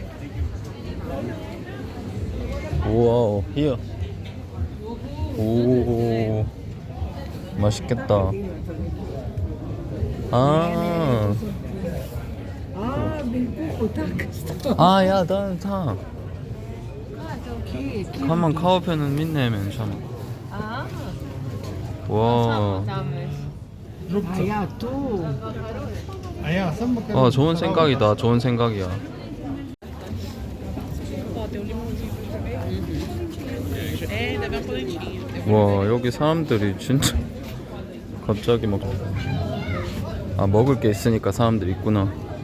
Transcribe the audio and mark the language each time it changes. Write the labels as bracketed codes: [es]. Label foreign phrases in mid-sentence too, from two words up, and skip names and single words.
[ko] 우와, 히어. 오, 맛있겠다. 아, 아, [de] ja, da. Kann man kaufen und mitnehmen schon. [ko] 와, [de] Ja, tu. Ja, [ko] 좋은 생각이다. 좋은 생각이야. 와, 여기 사람들이 진짜 갑자기 막 먹을 게 있으니까 사람들이 있구나.